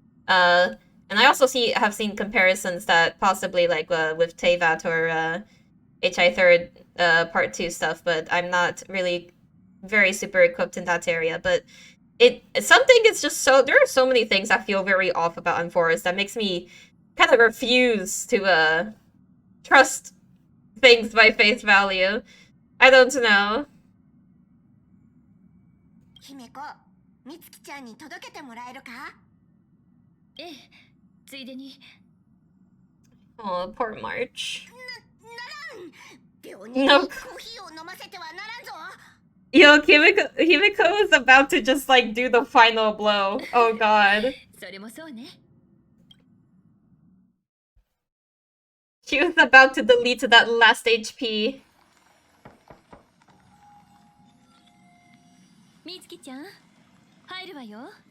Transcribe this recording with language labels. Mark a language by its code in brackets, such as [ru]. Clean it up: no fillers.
[en] And I also have seen comparisons that possibly like with Tevat or HI third part 2 stuff, but I'm not really very super equipped in that area. But something is just so there are so many things I feel very off about Unforest that makes me kind of refuse to trust things by face value. I don't know. [ja] 姫子、みつきちゃんに届けてもらえるか？ええ、ついでに [en] Oh, poor March. [ja] 病人に [en] No. [ja] コーヒーを飲ませてはならんぞ [en] Yo, Himiko is about to just like do the final blow. Oh god. [ja] それもそうね [en] She was about to delete that last HP. [ja] みつきちゃん入るわよ